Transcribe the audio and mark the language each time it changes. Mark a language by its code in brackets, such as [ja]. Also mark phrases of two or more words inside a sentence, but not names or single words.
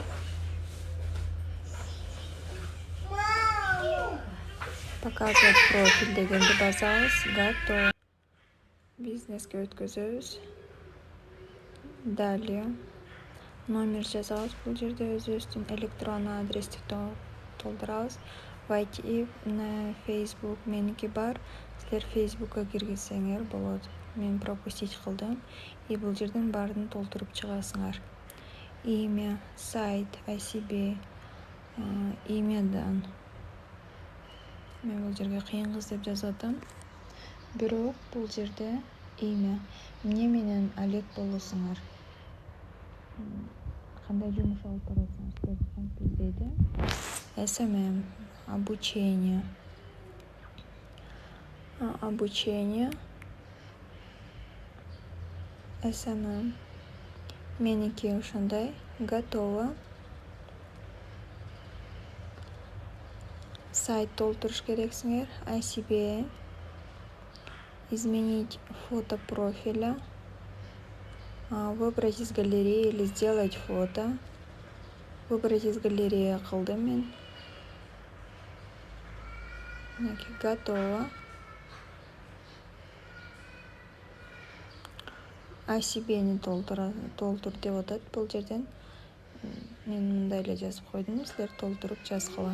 [ru] Показывать профиль [ky] дегенди басабыз. Готово. Бизнеске өткөзөбүз. Далее номер жазабыз. Бул жерде өзүбүздүн электронный адрести толтурабыз. [ru] Войти на Facebook [ky] меники бар. Силер Facebookка киргизсеңер болот. Мен пропустить кылдым. И бул жерден баарын толтуруп чыгасыңар. [ru] Имя, сайт, о себе, [ky] имядан. Мен бул жерге кыйын кыз деп жазып атам. Бирок бул жерде имя. Эмне менен Олег болосуңар? Кандай жумуш алып барасыңар? Силерди кантип издейди? [ru] SMM, обучение. SMM. [ky] Меники ошондой. Готово. Сайт толтуруш керексиңер. [ru] О себе. Изменить фото профиля. Выбрать из галереи или сделать фото. Выбрать из галереи [ky] кылдым мен. [ru] Готово. О себени [ky] толтур деп атат бул жерден. Мен мындай эле жазып койдум. Силер толтуруп жазгыла.